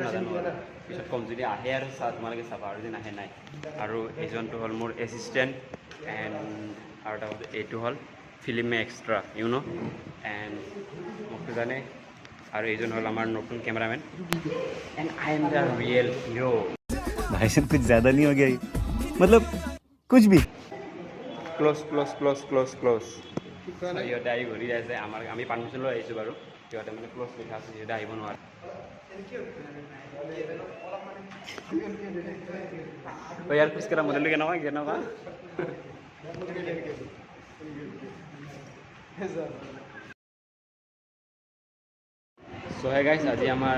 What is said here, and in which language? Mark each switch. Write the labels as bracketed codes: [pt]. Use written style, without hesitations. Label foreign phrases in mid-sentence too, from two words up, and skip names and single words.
[as] নাজানো আৰু পিছত কম যদি আহে আৰু তোমালোকে চাবা আৰু যদি নাহে নাই আৰু এইজনটো হ'ল মোৰ [en] assistant and [as] আৰু এটা হ'ল এইটো হ'ল ফিল্মে [en] extra you know [as] এণ্ড মোকতো জানে আৰু এইজন হ'ল আমাৰ নতুন [en] cameraman and I am the real hero [hi] भाई साहब कुछ ज़्यादा नहीं हो गया मतलब कुछ भी [as] ক্ল'জ সিহঁতে আহি ঘূৰি আছে আমি পাৰ্মিশ্যন লৈ আহিছোঁ বাৰু সিহঁতে মানে ক্ল'জ লিখা আছে সিহঁতে আহিব নোৱাৰে ইয়াৰ খোজকঢ়া মডেলটো কেনেকুৱা [en] so hey guys [as] আজি আমাৰ